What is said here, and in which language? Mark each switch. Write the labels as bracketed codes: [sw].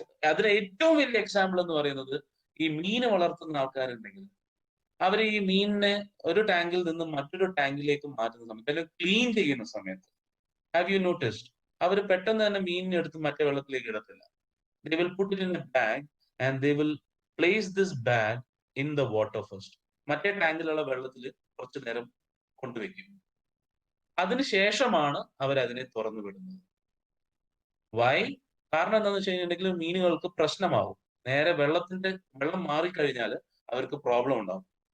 [ml] അതിന് ഏറ്റവും വലിയ എക്സാമ്പിൾ എന്ന് പറയുന്നത്, ഈ മീന് വളർത്തുന്ന ആൾക്കാരുണ്ടെങ്കിൽ അവർ ഈ മീനിനെ ഒരു ടാങ്കിൽ നിന്ന് മറ്റൊരു ടാങ്കിലേക്ക് മാറ്റുന്ന സമയത്ത് അല്ലെങ്കിൽ ക്ലീൻ ചെയ്യുന്ന സമയത്ത്, [en] have you noticed, [ml] അവർ പെട്ടെന്ന് തന്നെ മീനിനെ എടുത്ത് മറ്റേ വെള്ളത്തിലേക്ക് ഇടത്തില്ല. [en] They will put it in a bag and they will place this bag in the water first. [ml] മറ്റേ ടാങ്കിലുള്ള വെള്ളത്തിൽ കുറച്ചു നേരം കൊണ്ടുവയ്ക്കും. അതിനുശേഷമാണ് അവരതിനെ തുറന്നു വിടുന്നത്. വൈ? കാരണം എന്താണെന്ന് വെച്ച് കഴിഞ്ഞിട്ടുണ്ടെങ്കിൽ മീനുകൾക്ക് പ്രശ്നമാവും. നേരെ വെള്ളം മാറിക്കഴിഞ്ഞാൽ അവർക്ക് പ്രോബ്ലം ഉണ്ടാവും.